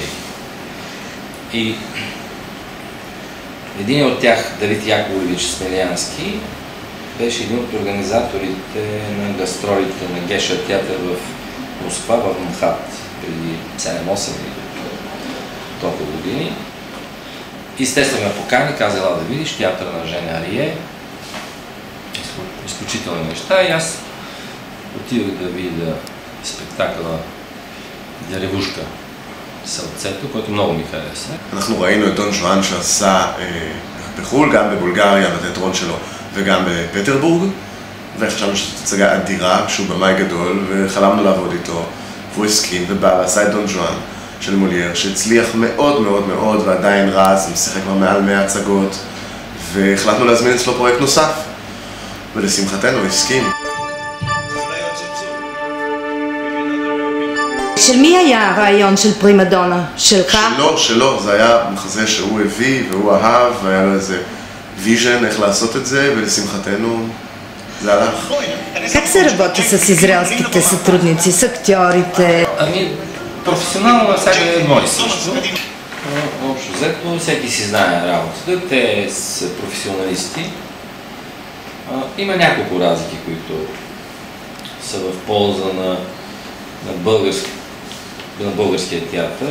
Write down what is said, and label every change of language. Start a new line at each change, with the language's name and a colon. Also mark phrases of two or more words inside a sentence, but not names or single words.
Bulgarian: И един от тях, Давид Яковлевич Смелянски, беше един от организаторите на гастролите на Геша театър в Москва, в МХАТ, преди 7-8 или толкова години. Естествено ме покани, каза: ела да видиш театъра на Жен Арие. Изключителни неща и аз отидох да видя спектакъла Деревушка Сълцето, който много ми хареса.
Hebrew: אנחנו ראינו את דון ז'ואן שעשה בחו"ל, גם בבולגריה, בתיאטרון שלו, וגם בפטרבורג, וחשבנו שזאת הצגה אדירה, שהוא במאי גדול, וחלמנו לעבוד איתו, והוא הסכים ובא ועשה את דון ז'ואן של מולייר, שהצליח מאוד מאוד מאוד ועדיין רז, משחק כבר מעל 100 הצגות, והחלטנו להזמין אצלו פרויקט נוסף, ולשמחתנו הסכים. של מי היה הרעיון של פרימדונה? שלך? שלו, זה היה מחזה שהוא הביא והוא אהב, והיה לו איזה ויז'ן איך לעשות את זה, ולשמחתנו זה הלך.
Bulgarian: Как се работи с израелските сътрудници, с актьорите? Ами, професионално всяка е едно и също. Общо взето, всеки си знае работата, те са професионалисти. Има няколко разлики, които са в полза на българския театър.